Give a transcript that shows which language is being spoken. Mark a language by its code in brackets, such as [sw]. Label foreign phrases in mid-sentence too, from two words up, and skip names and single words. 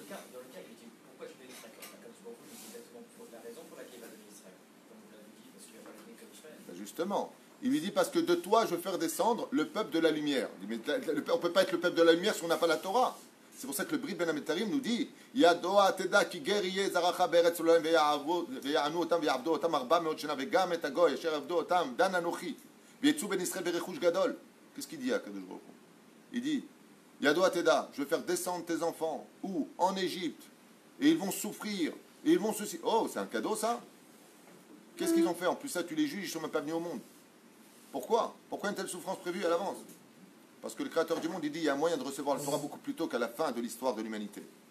[fr] Dans le cas, il dit pourquoi tu donnes Yitzhak? Comme tu vois, il dit exactement la raison pour laquelle il va donner Yitzhak. Comme vous l'avez dit, parce qu'il va pas donner comme Ishmael. Ben justement. Il lui dit parce que de toi je veux faire descendre le peuple de la lumière. Il dit, mais on ne peut pas être le peuple de la lumière si on n'a pas la Torah. C'est pour ça que le Brit Ben Ametarim nous dit [he] ידוע תדע כי גר יה זרעך בארץ אלהים ועינו אתם ויעבדו אתם 400 שנה וגם את הגוי אשר עבדו אתם דן אנכי ויצאו בן ישראל ברכוש גדול. [fr] Qu'est-ce qu'il dit à [he] קדוש ברוך הוא? [fr] Il dit [he] ידוע תדע, [fr] je vais faire descendre tes enfants où? En Égypte. Et ils vont souffrir. Et ils vont ceci. Oh, c'est un cadeau ça? Qu'est-ce qu'ils ont fait? En plus ça, tu les juges, ils ne sont même pas venus au monde. Pourquoi? Pourquoi une telle souffrance prévue à l'avance? Parce que le Créateur du monde, il dit, il y a un moyen de recevoir le Torah beaucoup plus tôt qu'à la fin de l'histoire de l'humanité.